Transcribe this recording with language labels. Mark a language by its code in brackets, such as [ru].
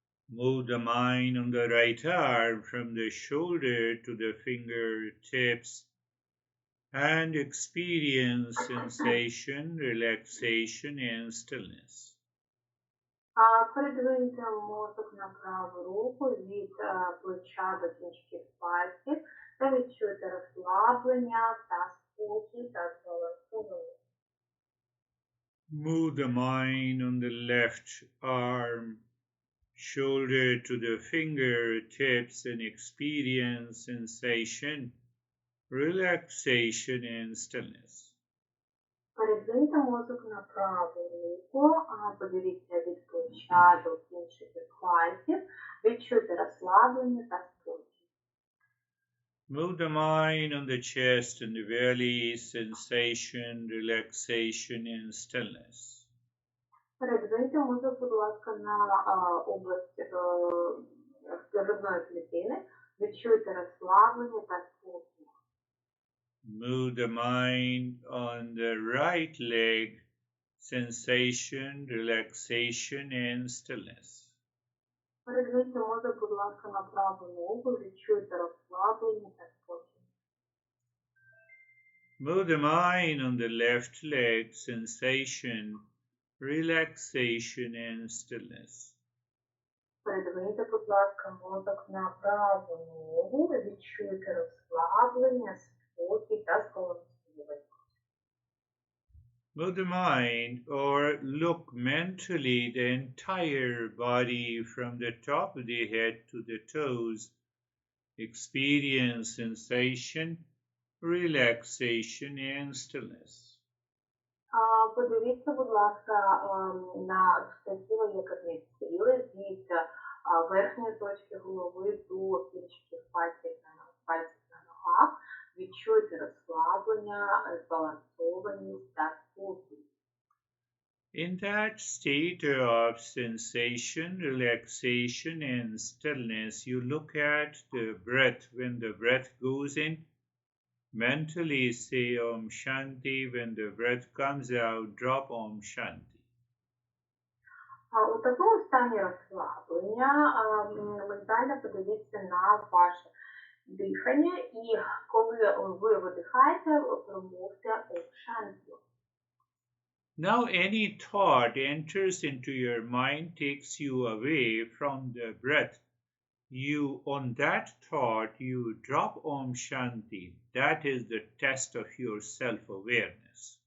[en] Move the mind on the right arm from the shoulder to the fingertips and experience sensation, relaxation and stillness. [uk] Передвиньте мозок на праву руку від плеча до кінчиків пальців та відчуйте розслаблення та спокій та солодковість. [en] Move the mind on the left arm, shoulder to the fingertips and experience sensation, relaxation and stillness. [uk] Передвиньте мозок на праву руку, подивіться від плеча до кінчиків пальців, відчуйте розслаблення та спокій. [en] Move the mind on the chest and the belly, sensation, relaxation, and stillness. [uk] Передвиньте мозок, будь ласка, на область грудної клітини. Відчуйте розслаблення та спокій. [en] Move the mind on the right leg, sensation, relaxation, and stillness. [uk] Передвиньте мозок, будь ласка, на праву ногу. Відчуйте розслаблення та спокій. [en] Move the mind on the left leg, sensation, relaxation, and stillness. [uk] Передвиньте, будь ласка, мозок на праву ногу. Відчуйте розслаблення, спокій та збалансованість. [en] Move the mind or look mentally the entire body from the top of the head to the toes. Experience sensation, relaxation, and stillness. [uk] Подивіться, будь ласка, на все тіло, яке змістили від верхньої точки голови до кінчиків пальців на ногах. Відчуйте розслаблення, збалансованість та спокій. [en] In that state of sensation, relaxation, and stillness, you look at the breath. When the breath goes in, mentally say Om Shanti. When the breath comes out, drop Om Shanti. [uk] У такому стані розслаблення ментально подивіться на ваше дихання, і коли ви видихаєте, промовте Ом Шанті. [en] Now any thought enters into your mind, takes you away from the breath. On that thought, you drop Om Shanti. That is the test of your self-awareness.